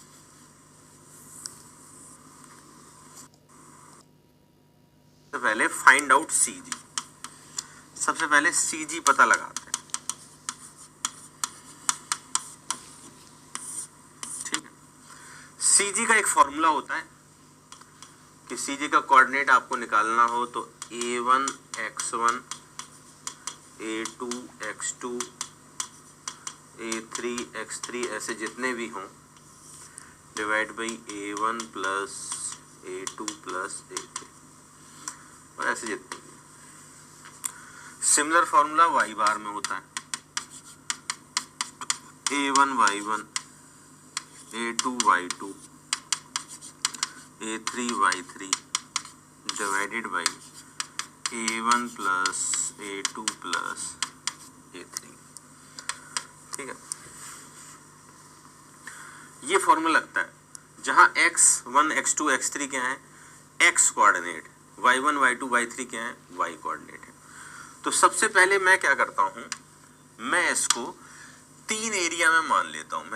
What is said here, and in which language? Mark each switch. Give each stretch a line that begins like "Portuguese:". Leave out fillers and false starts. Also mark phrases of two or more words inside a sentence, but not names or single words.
Hindi: सबसे पहले
English: find out
Hindi: सीजी, सबसे पहले सीजी पता लगाते हैं, ठीक है। सीजी का एक फॉर्मूला होता है कि सीजी का कोऑर्डिनेट आपको निकालना हो तो a1 x1 a2 x2 a3 x3 ऐसे जितने भी हों,
English: divide by
Hindi: a1 प्लस a2 प्लस a3, और ऐसे जितने भी। सिमिलर फॉर्मूला y बार में होता है,
English: a1 y1 a2 y2 a3 y3 divided by a1 plus a2 plus a3,
Hindi: ठीक है। ये फॉर्मूला लगता है जहां x1 x2 x3 क्या है, x कोऑर्डिनेट, y1 y2 y3 क्या है, y कोऑर्डिनेट है। तो सबसे पहले मैं क्या करता हूं, मैं इसको 3 एरिया में मान लेता हूं।